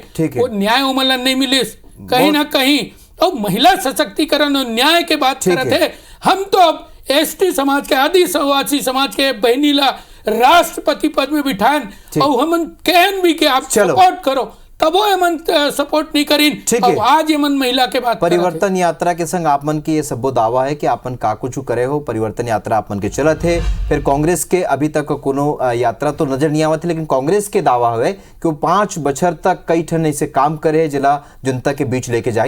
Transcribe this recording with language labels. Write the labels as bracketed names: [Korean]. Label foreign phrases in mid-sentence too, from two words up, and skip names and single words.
[Chhattisgarhi] वो न्याय उमलन नहीं मिले कहीं ना कहीं। तो महिला सशक्तिकरण और न्याय के बात करते हैं हम। तो अब एसटी समाज के, आदिवासी समाज के बहनी ला राष्ट्रपति पद में बिठान और हम कहन भी कि आप सपोर्ट करो, तब वो एमन सपोर्ट नहीं करीन। अब आज एमन महिला के बात परिवर्तन यात्रा के संग आपमन की ये सबो दावा है कि आपन का कुछ करे हो, परिवर्तन यात्रा आपमन के चलत है। फिर कांग्रेस के अभी तक कोनो यात्रा तो नजर नहीं आवत है, लेकिन कांग्रेस के दावा है कि वो 5 बछर तक कई ठन ऐसे काम करे जिला जनता के बीच लेके जाए।